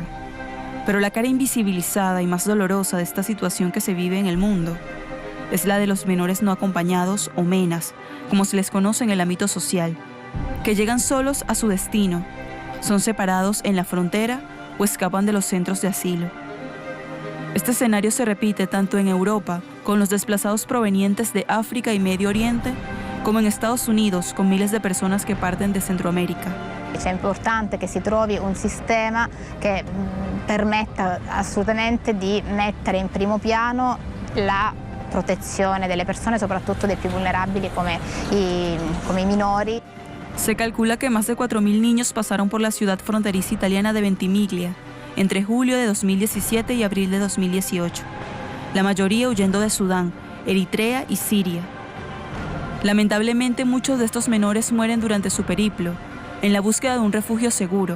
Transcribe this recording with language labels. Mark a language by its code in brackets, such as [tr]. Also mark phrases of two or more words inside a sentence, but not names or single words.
[es] Pero la cara invisibilizada y más dolorosa de esta situación que se vive en el mundo es la de los menores no acompañados o MENAs, como se les conoce en el ámbito social, que llegan solos a su destino, son separados en la frontera o escapan de los centros de asilo. Este escenario se repite tanto en Europa, con los desplazados provenientes de África y Medio Oriente, como en Estados Unidos, con miles de personas che parten de Centroamerica. [it] È importante che si trovi un sistema che permetta assolutamente di mettere in primo piano la protezione delle persone, soprattutto dei più vulnerabili come i minori. [es] Se calcula que más de 4.000 niños pasaron por la ciudad fronteriza italiana de Ventimiglia entre julio de 2017 y abril de 2018, la mayoría huyendo de Sudán, Eritrea y Siria. Lamentablemente, muchos de estos menores mueren durante su periplo, en la búsqueda de un refugio seguro.